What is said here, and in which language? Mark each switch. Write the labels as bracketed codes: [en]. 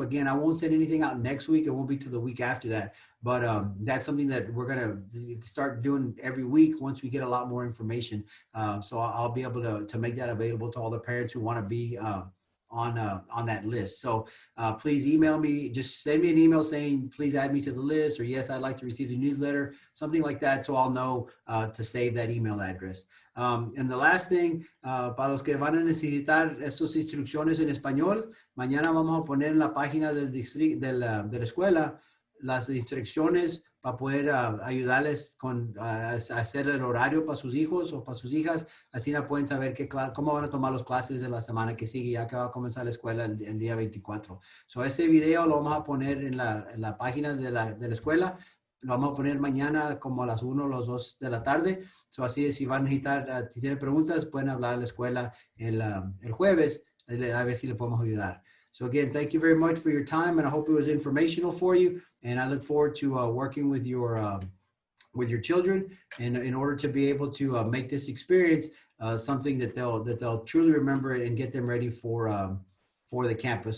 [en] Again, I won't send anything out next week. It won't be till the week after that. But that's something that we're going to start doing every week once we get a lot more information. So I'll be able to make that available to all the parents who want to be on that list. So please email me, just send me an email saying, please add me to the list, or yes, I'd like to receive the newsletter, something like that. So I'll know to save that email address. And the last thing, [es] para los que van a necesitar estas instrucciones en español, mañana vamos a poner en la página del distrito, de la escuela, las instrucciones para poder ayudarles a hacer el horario para sus hijos o para sus hijas. Así no pueden saber cómo van a tomar las clases de la semana que sigue, ya que va a comenzar la escuela el día 24. So, este video lo vamos a poner en la página de la escuela. Lo vamos a poner mañana como a las 1 o las 2 de la tarde. So, así si van a necesitar, si tienen preguntas, pueden hablar a la escuela el jueves, a ver si le podemos ayudar. [en] So again, thank you very much for your time, and I hope it was informational for you. And I look forward to working with your children in order to be able to make this experience something that they'll truly remember and get them ready for the campus.